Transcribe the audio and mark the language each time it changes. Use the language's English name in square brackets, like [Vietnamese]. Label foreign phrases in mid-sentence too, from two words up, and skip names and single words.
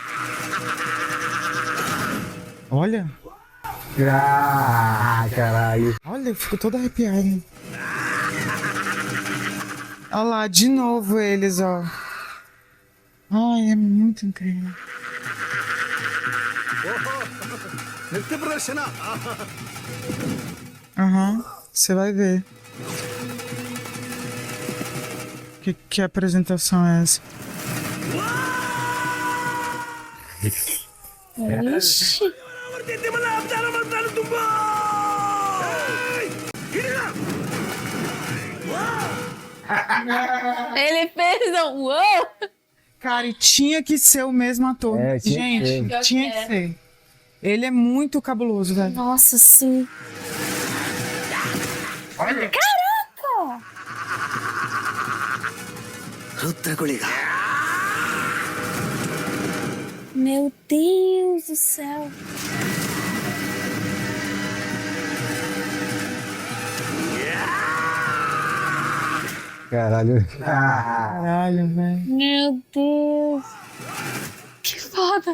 [Portuguese] Olha. Ah, caralho. Olha, eu fico toda arrepiada. Olha lá, de novo eles, ó. Ai, é muito incrível. [Kannada] ನೃತ್ಯ ಪ್ರದರ್ಶನ. [Portuguese] Aham, você vai ver. Que apresentação é essa? Ixi. Ele fez um uou! Cara, e tinha que ser o mesmo ator. É, tinha que Gente, ser. tinha que ser. Ele é muito cabuloso, velho. Nossa, sim. Olha. Caraca! ರುದ್ರ ಗುಳಿಗ Meu Deus do céu. Caralho. Caralho, velho. Meu Deus. Que foda.